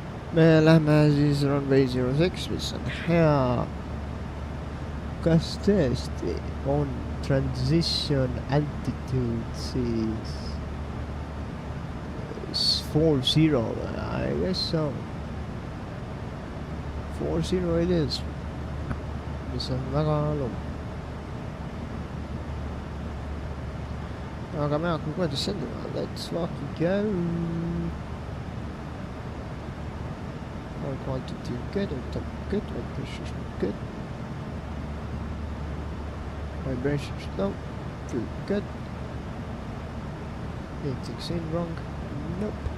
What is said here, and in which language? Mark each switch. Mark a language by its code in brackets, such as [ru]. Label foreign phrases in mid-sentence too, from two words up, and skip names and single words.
[et] me lähme siis runway 06, mis on hea. Kas tõesti on [en] transition altitude [et] siis 40 või? [en] I guess so. 40 it is. [et] Mis on väga halb. Aga me hakkame kohe descendima. [en] Let's fucking go. Our quantity good, good, pressure good. Vibrations low, feel good. Anything's in wrong? Nope.